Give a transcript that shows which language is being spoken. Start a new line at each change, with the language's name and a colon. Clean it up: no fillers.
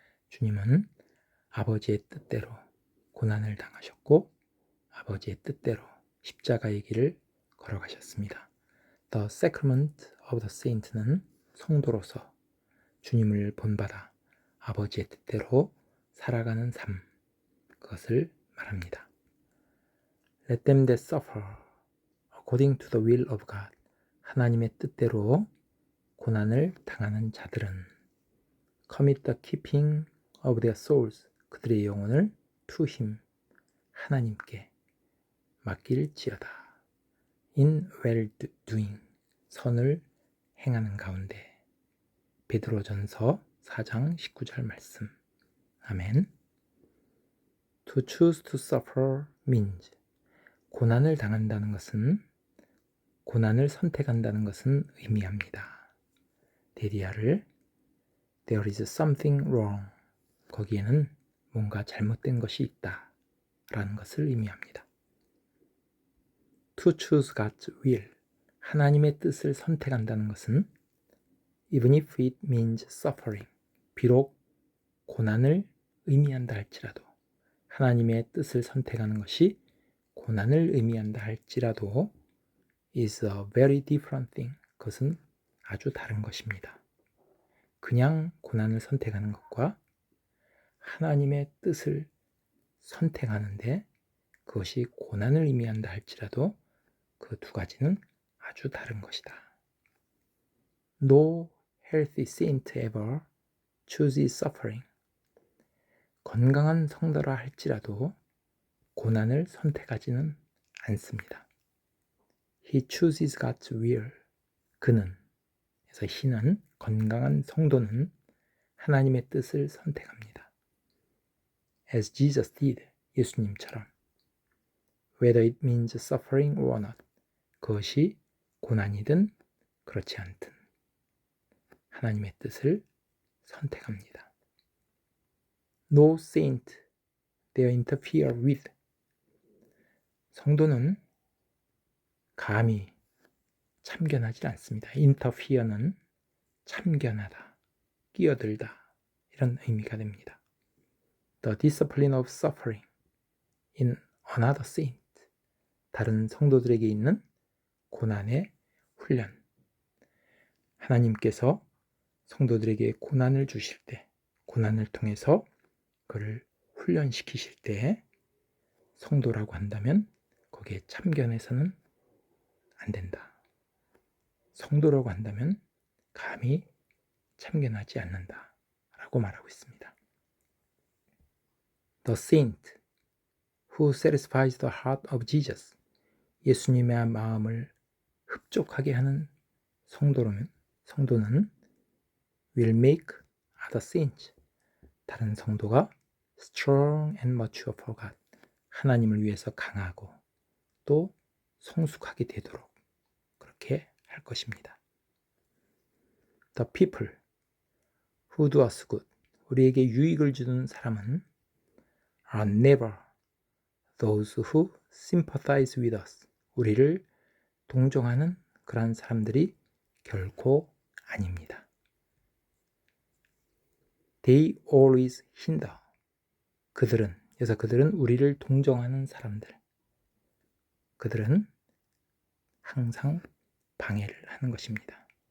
Korean: 주님은 아버지의 뜻대로 고난을 당하셨고 아버지의 뜻대로 십자가의 길을 걸어가셨습니다.
English: The Sacrament of the Saint
Korean: 는 성도로서 주님을 본받아 아버지의 뜻대로 살아가는 삶, 그것을 말합니다.
English: Let them that suffer according to the will of God.
Korean: 하나님의 뜻대로 고난을 당하는 자들은
English: commit the keeping of their souls.
Korean: 그들의 영혼을
English: to Him.
Korean: 하나님께 맡길지어다.
English: In well doing.
Korean: 선을 행하는 가운데. 베드로전서 4장 19절 말씀. 아멘.
English: To choose to suffer means
Korean: 고난을 당한다는 것은 고난을 선택한다는 것은 의미합니다.
English: 데리아를 There is something wrong.
Korean: 거기에는 뭔가 잘못된 것이 있다 라는 것을 의미합니다.
English: To choose God's will.
Korean: 하나님의 뜻을 선택한다는 것은
English: Even if it means suffering.
Korean: 비록 고난을 의미한다 할지라도 하나님의 뜻을 선택하는 것이 고난을 의미한다 할지라도
English: is a very different thing.
Korean: 그것은 아주 다른 것입니다. 그냥 고난을 선택하는 것과 하나님의 뜻을 선택하는데 그것이 고난을 의미한다 할지라도 그 두 가지는 아주 다른 것이다.
English: No healthy saint ever chooses suffering.
Korean: 건강한 성도라 할지라도 고난을 선택하지는 않습니다.
English: He chooses God's will.
Korean: 그는, 그래서 he는 건강한 성도는 하나님의 뜻을 선택합니다.
English: As Jesus did.
Korean: 예수님처럼.
English: Whether it means suffering or not.
Korean: 그것이 고난이든 그렇지 않든 하나님의 뜻을 선택합니다.
English: No saint dare interfere with.
Korean: 성도는 감히 참견하지 않습니다. interfere는 참견하다, 끼어들다 이런 의미가 됩니다.
English: The discipline of suffering in another saint.
Korean: 다른 성도들에게 있는 고난의 훈련. 하나님께서 성도들에게 고난을 주실 때, 고난을 통해서 그를 훈련시키실 때 성도라고 한다면 거기에 참견해서는 안 된다. 성도라고 한다면 감히 참견하지 않는다 라고 말하고 있습니다.
English: The saint who satisfies the heart of Jesus.
Korean: 예수님의 마음을 흡족하게 하는 성도는
English: will make other saints.
Korean: 다른 성도가
English: strong and mature for God.
Korean: 하나님을 위해서 강하고 또 성숙하게 되도록 그렇게 할 것입니다.
English: The people who do us good.
Korean: 우리에게 유익을 주는 사람은
English: are never those who sympathize with us.
Korean: 우리를 동정하는 그런 사람들이 결코 아닙니다.
English: They always hinder.
Korean: 그들은 우리를 동정하는 사람들. 그들은 항상 방해를 하는 것입니다.